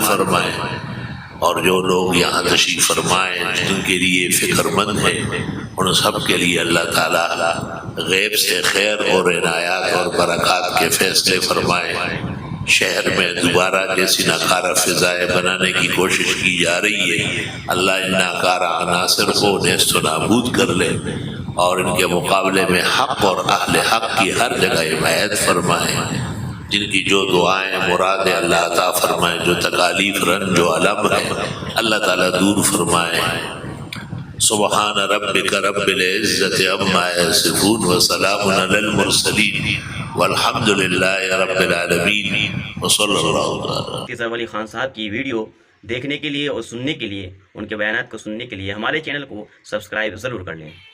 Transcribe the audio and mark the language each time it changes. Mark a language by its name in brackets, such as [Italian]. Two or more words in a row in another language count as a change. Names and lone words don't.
[Urdu] فرمائے، اور جو لوگ یہاں تشریف فرمائے جن کے لیے فکر مند ہیں ان سب کے لیے اللہ تعالیٰ غیب سے خیر اور عنایات اور برکات کے فیصلے فرمائے۔ شہر میں دوبارہ جیسی ناکارہ فضائیں بنانے کی کوشش کی جا رہی ہے، اللہ ان ناکارہ عناصر کو نیست و نابود کر لے اور ان کے مقابلے میں حق اور اہل حق کی ہر جگہ حمایت فرمائے۔ جن کی جو دعائیں مراد اللہ عطا فرمائے، جو تکالیف رنج و علم ہے اللہ تعالیٰ دور فرمائے۔ [Arabic] سبحان ربک رب العزت عما یصفون وسلام علی المرسلین والحمد للہ رب العالمین وصلی اللہ تعالی۔ [Urdu] ظفر علی خان صاحب کی ویڈیو دیکھنے کے لیے اور سننے کے لیے، ان کے بیانات کو سننے کے لیے ہمارے چینل کو سبسکرائب ضرور کر لیں۔